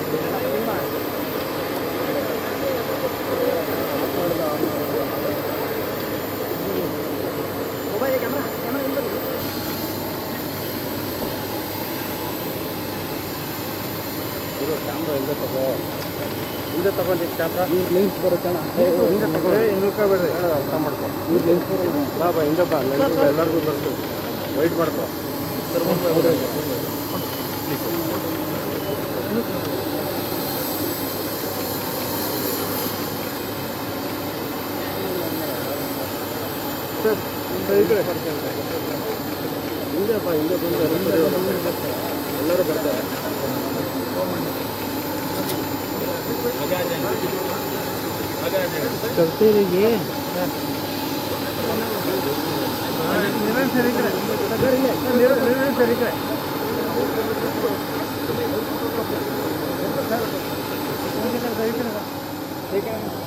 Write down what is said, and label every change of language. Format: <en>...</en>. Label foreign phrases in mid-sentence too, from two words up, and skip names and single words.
<en>mobile camera</en> <kn>ಹಿಂದೆ ತಗೊಂಡು ಕ್ಯಾಮ್ರಾ ಲೆನ್ಸ್ ಬರುತ್ತಣ್ಣ, ಹಿಂದೆ ತಗೊಂಡು ಹಿಂದಕ್ಕೆ ಬೇಡ ಅರ್ಥ ಮಾಡ್ಕೊ. ಈ ಲೆನ್ಸ್ ಬಾ ಬಾ ಹಿಂದೆ ಬಾ, ಲೆನ್ಸ್ ಎಲ್ಲರಿಗೂ ಬರ್ತದೆ. ವೈಟ್ ಮಾಡ್ಕೊ ಸರ್. ಸರ್ ಈ ಕಡೆ ಹಿಂದೆ ಬಾ, ಹಿಂದೆ ಬಂದು ಎಲ್ಲರೂ ಬರ್ತಾರೆ.</kn> <hi>चलते रहिए। ठीक है।</hi>